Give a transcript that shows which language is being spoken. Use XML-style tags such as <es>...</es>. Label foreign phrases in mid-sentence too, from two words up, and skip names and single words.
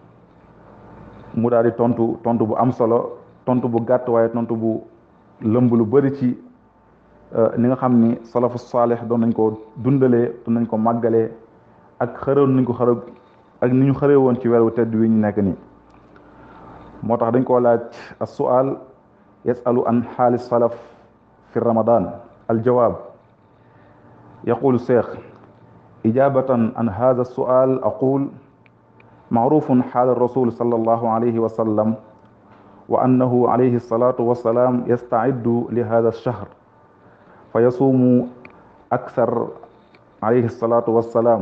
<wo>mu daal di tontu bu am solo, tontu bu gàtt waaye tontu bu lëmb lu bëri ci ni nga xam ni salafu saalih doon nañ ko dundalee, doon nañ ko màggalee ak xëroon nañ ko xërëw ak ni ñu xëree woon ci weer wu tedd wi ñu nekk nii. moo tax dañ koo laaj</wo> <ar>السؤال يسأل عن حال السلف في رمضان. الجواب يقول الشيخ إجابة عن هذا السؤال أقول معروف حال الرسول صلى الله عليه وسلم وأنه عليه الصلاة والسلام يستعد لهذا الشهر فيصوم أكثر عليه الصلاة والسلام.</ar>